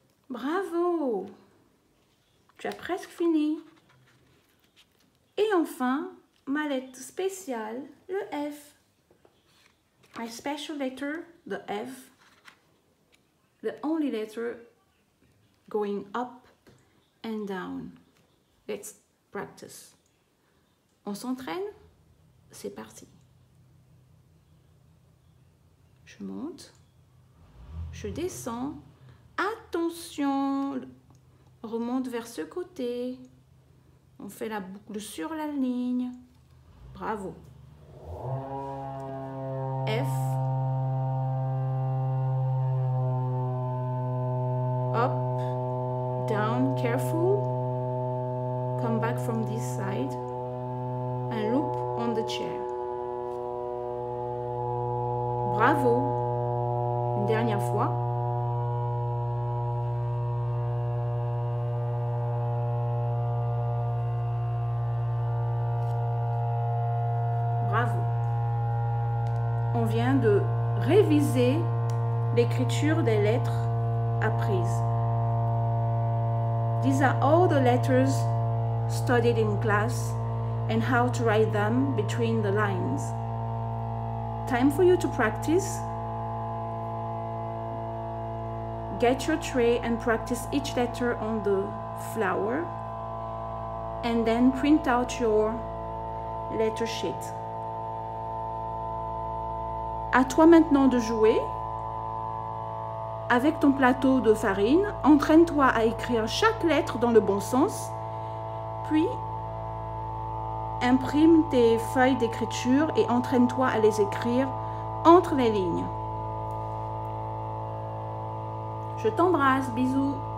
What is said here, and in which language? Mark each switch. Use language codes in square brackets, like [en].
[fr] Bravo! Tu as presque fini. Et enfin, ma lettre spéciale, le F. [en] My special letter, the F. The only letter going up and down. Let's practice. [fr] On s'entraîne? C'est parti. Je monte. Je descends. Attention! Remonte vers ce côté. On fait la boucle sur la ligne. Bravo. F. [en] Up, down, careful. Come back from this side and loop on the chair. [fr] Bravo. Une dernière fois. Bravo. On vient de réviser l'écriture des lettres apprises. [en] These are all the letters studied in class and how to write them between the lines. Time for you to practice. Get your tray and practice each letter on the flower, and then print out your letter sheet. [fr] À toi maintenant de jouer. Avec ton plateau de farine, entraîne-toi à écrire chaque lettre dans le bon sens, puis imprime tes feuilles d'écriture et entraîne-toi à les écrire entre les lignes. Je t'embrasse, bisous.